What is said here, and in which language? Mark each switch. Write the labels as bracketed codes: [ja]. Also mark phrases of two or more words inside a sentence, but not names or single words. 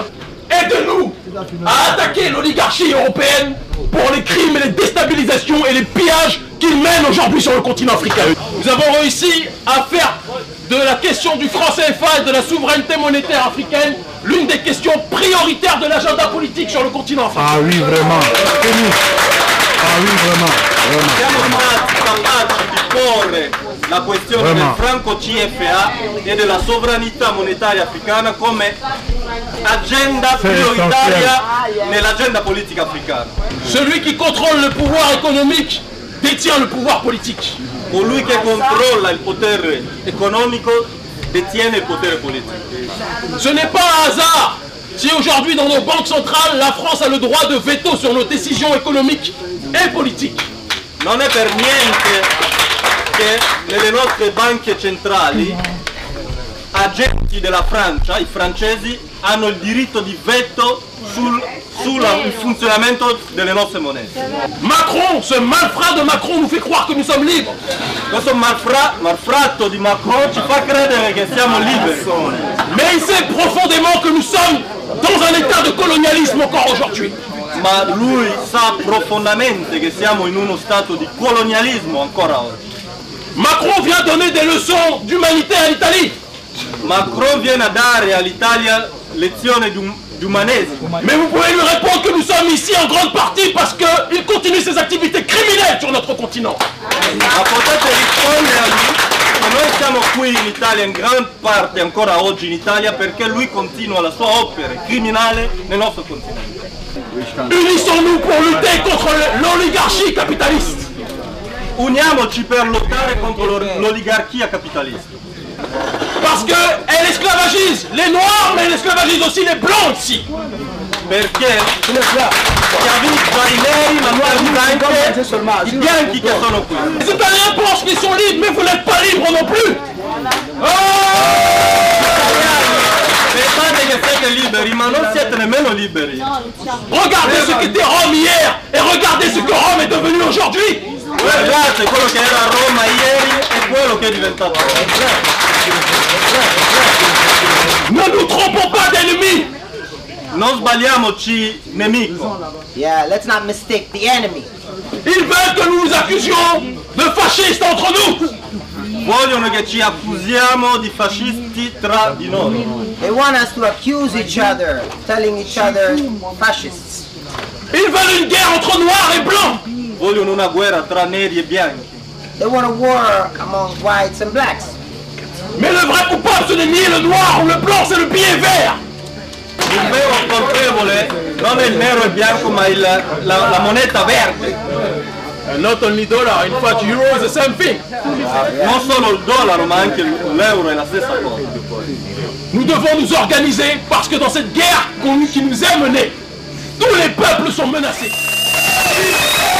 [fr] Aidez-nous à attaquer l'oligarchie européenne pour les crimes et les déstabilisations et les pillages qu'ils mènent aujourd'hui sur le continent africain. Nous avons réussi à faire de la question du franc CFA et de la souveraineté monétaire africaine l'une des questions prioritaires de l'agenda politique sur le continent africain. Ah oui, vraiment. Ah oui, vraiment. [it] Siamo stati capaci di porre la questione del franco CFA e della sovranità monetaria africana come agenda prioritaria nell'agenda politica africana. [fr] Celui qui contrôle le pouvoir économique détient le pouvoir politique. [it] Colui che controlla il potere economico detiene il potere politico. [fr] Ce n'est pas un hasard si aujourd'hui dans nos banques centrales la France a le droit de veto sur nos décisions économiques [it] e politiche. Non è per niente che nelle nostre banche centrali agenti della Francia, i francesi, hanno il diritto di veto sul funzionamento delle nostre monete. [fr] Macron, ce malfrat de Macron nous fait croire que nous sommes libres. [it] Questo malfratto di Macron ci fa credere che siamo liberi. [fr] Mais il sait profondément que nous sommes dans un état de colonialisme encore aujourd'hui. [it] Ma lui sa profondamente che siamo in uno stato di colonialismo ancora oggi. [fr] Macron vient donner des leçons d'humanité à l'Italie. [it] Macron viene a dare all'Italia lezioni di umanesimo. [fr] Mais vous pouvez lui répondre que nous sommes ici en grande partie parce qu'il continue ses activités criminelles sur notre continent. [it] Ma potete rispondere a lui che noi siamo qui in Italia in gran parte ancora oggi in Italia perché lui continua la sua opera criminale nel nostro continente. [fr] Unissons-nous pour lutter contre l'oligarchie capitaliste. [it] Uniamoci per lottare contro l'oligarchia capitalista. [fr] Parce qu'elle esclavagise les noirs, mais elle esclavagise aussi les blancs ici. [it] Perché schiavizza i neri, ma schiavizza anche i bianchi che sono qui. [fr] Les Italiens pensent qu'ils sont libres, mais vous n'êtes pas libres non plus. [it] Pensate che siete liberi, ma non siete nemmeno liberi. [fr] Regardez ce qu'était Rome hier et regardez ce que Rome est devenu aujourd'hui. [it] Guardate quello che era Roma ieri e quello che è diventato [fr] Ne nous trompons pas d'ennemis. [it] Non sbagliamoci nemico. [en] Yeah, let's not mistake the enemy. [fr] Ils veulent que nous nous accusions de fascistes entre nous. [it] Vogliono che ci accusiamo di fascisti tra di noi. [en] They want us to accuse each other, telling each other fascists. [fr] Ils veulent une guerre entre noirs et blancs. [it] Vogliono una guerra tra neri e bianchi. [en] They want a war among whites and blacks. [fr] Mais le vrai coupable, ce n'est ni le noir ou le blanc, c'est le billet vert. [it] Il vero colpevole non è il nero e il bianco, ma la moneta verde. [en] Not only dollar, in fact, euro is the same thing. [it] Non solo il dollaro, ma anche l'euro è la stessa cosa. [fr] Nous devons nous organiser parce que dans cette guerre qui nous est menée, tous les peuples sont menacés.